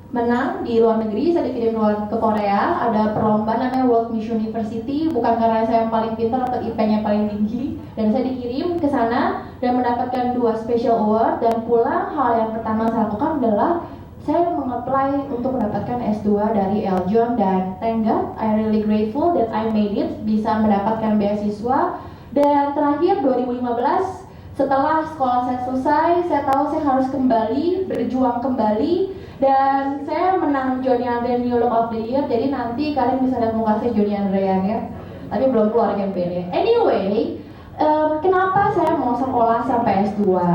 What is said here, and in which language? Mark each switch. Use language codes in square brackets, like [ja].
[id] Menang di luar negeri, saya dikirim ke Korea, ada perlombaan namanya World Miss University, bukan karena saya yang paling pintar atau IP-nya paling tinggi. Dan saya dikirim ke sana dan mendapatkan 2 special award. Dan pulang, hal yang pertama saya lakukan adalah saya mengapply untuk mendapatkan S2 dari Eljon. Dan [en] thank God, I really grateful that I made it, [id] bisa mendapatkan beasiswa. Dan terakhir 2015, setelah sekolah saya selesai, saya tahu saya harus kembali, berjuang kembali. Dan saya menang Johnny Andre New Look of the Year, jadi nanti kalian bisa lihat muka saya Johnny Andrean ya. Tapi belum keluar campaign-nya. Anyway, kenapa saya mau sekolah sampai S2?